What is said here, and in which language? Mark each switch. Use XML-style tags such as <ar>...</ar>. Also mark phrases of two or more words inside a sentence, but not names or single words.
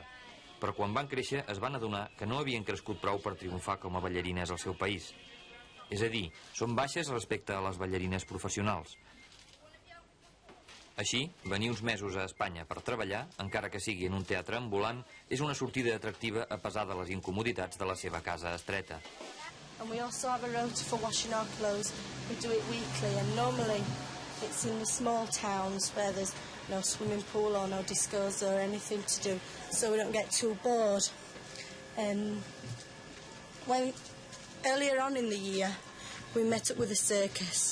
<ca>Però quan van créixer es van adonar que no havien crescut prou per triomfar com a ballarines al seu país. És a dir, són baixes respecte a les ballarines professionals. Així, venir uns mesos a Espanya per treballar, encara que sigui en un teatre ambulant, és una sortida atractiva a pesar de les incomoditats de la seva casa estreta.</ca> <en>And we also have a rota for washing our clothes. We do it weekly and normally it's in the small towns where there's no swimming pool or no discos or anything to do, so we don't get too bored. Earlier on in the year, we met up with a circus.</en>